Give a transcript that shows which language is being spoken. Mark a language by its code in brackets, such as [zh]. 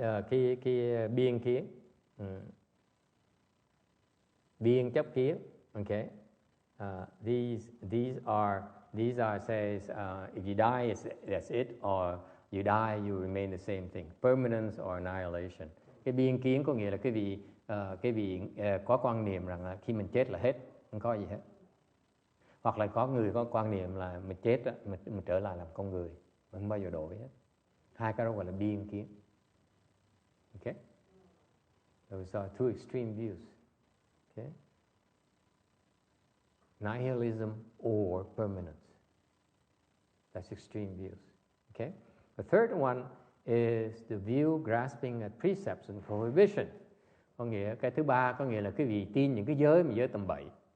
[vi] Cái biên kiến, biên chấp kiến. [en] Ok, these are says if you die that's it, or you die you remain the same thing, permanence or annihilation. [vi] Cái biên kiến có nghĩa là cái vị có quan niệm rằng là khi mình chết là hết, không có gì hết. Hoặc là có người có quan niệm là mình chết mình trở lại làm con người, mình không bao giờ đổi hết. Hai cái đó gọi là biên kiến. Okay? [en] Those are two extreme views. Okay? Nihilism or permanence. That's extreme views. Okay? The third one is the view grasping at precepts and prohibition. [vi] Có nghĩa cái thứ ba có nghĩa là quý vị tin những cái giới mà giới tầm bậy.